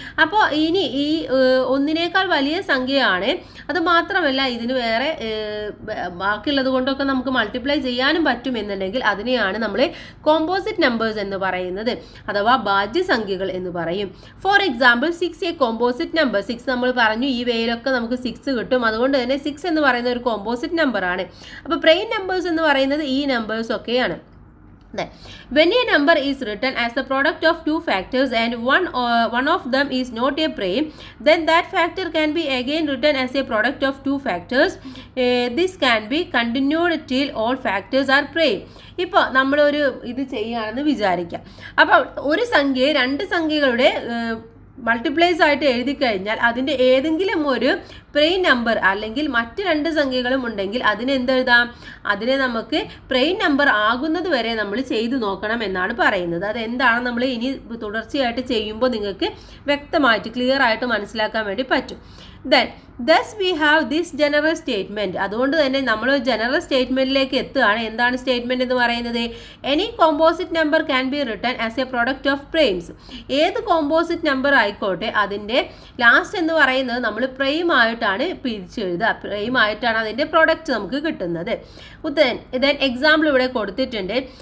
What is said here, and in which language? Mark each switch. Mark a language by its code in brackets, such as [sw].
[ml] അപ്പോൾ ഇനി ഈ ഒന്നിനേക്കാൾ വലിയ സംഖ്യയാണ്, അത് മാത്രമല്ല ഇതിന് വേറെ ബാക്കിയുള്ളത് കൊണ്ടൊക്കെ നമുക്ക് മൾട്ടിപ്ലൈ ചെയ്യാനും പറ്റും എന്നുണ്ടെങ്കിൽ അതിനെയാണ് നമ്മൾ കോമ്പോസിറ്റ് നമ്പേഴ്സ് എന്ന് പറയുന്നത്, അഥവാ ഭാജ്യസംഖ്യകൾ എന്ന് പറയും. For example 6 A composite number. 6 നമ്മൾ പറഞ്ഞു ഈ വേയിലൊക്കെ നമുക്ക് 6 കിട്ടും, അതുകൊണ്ട് തന്നെ 6 എന്ന് പറയുന്ന ഒരു കോമ്പോസിറ്റ് നമ്പറാണ്. അപ്പോൾ പ്രൈം നമ്പേഴ്സ് എന്ന് പറയുന്നത് ഈ നമ്പേഴ്സ് ഒക്കെയാണ്. [en] When a number is written as the product of 2 factors and one of them is not a prime, then that factor can be again written as a product of 2 factors. This can be continued till all factors are prime. [ml] ഇപ്പോൾ നമ്മളൊരു ഇത് ചെയ്യുകയാണെന്ന് വിചാരിക്കാം. അപ്പോൾ ഒരു സംഖ്യയെ 2 സംഖ്യകളുടെ multiplies ആയിട്ട് എഴുതി കഴിഞ്ഞാൽ അതിൻ്റെ ഏതെങ്കിലും ഒരു പ്രൈം നമ്പർ അല്ലെങ്കിൽ മറ്റ് രണ്ട് സംഖ്യകളും ഉണ്ടെങ്കിൽ അതിനെ എന്തെഴുതാം, അതിനെ നമുക്ക് പ്രൈം നമ്പർ ആകുന്നത് വരെ നമ്മൾ ചെയ്തു നോക്കണം എന്നാണ് പറയുന്നത്. അതെന്താണ് നമ്മൾ ഇനി തുടർച്ചയായിട്ട് ചെയ്യുമ്പോൾ നിങ്ങൾക്ക് വ്യക്തമായിട്ട് ക്ലിയർ ആയിട്ട് മനസ്സിലാക്കാൻ വേണ്ടി പറ്റും. [en] Thus we have this general statement. [ml] അതുകൊണ്ട് തന്നെ നമ്മൾ ജനറൽ സ്റ്റേറ്റ്മെന്റിലേക്ക് എത്തുകയാണ്. എന്താണ് സ്റ്റേറ്റ്മെന്റ് എന്ന് പറയുന്നത്? [en] Any composite number can be written as a product of primes. [ml] ഏത് കോമ്പോസിറ്റ് നമ്പർ ആയിക്കോട്ടെ അതിൻ്റെ ലാസ്റ്റ് എന്ന് പറയുന്നത് നമ്മൾ പ്രൈം ആയിട്ടാണ് പിരിച്ചെഴുതുക. പ്രൈം ആയിട്ടാണ് അതിൻ്റെ പ്രൊഡക്റ്റ് നമുക്ക് കിട്ടുന്നത്. [en] then [ml] എക്സാമ്പിൾ ഇവിടെ കൊടുത്തിട്ടുണ്ട്.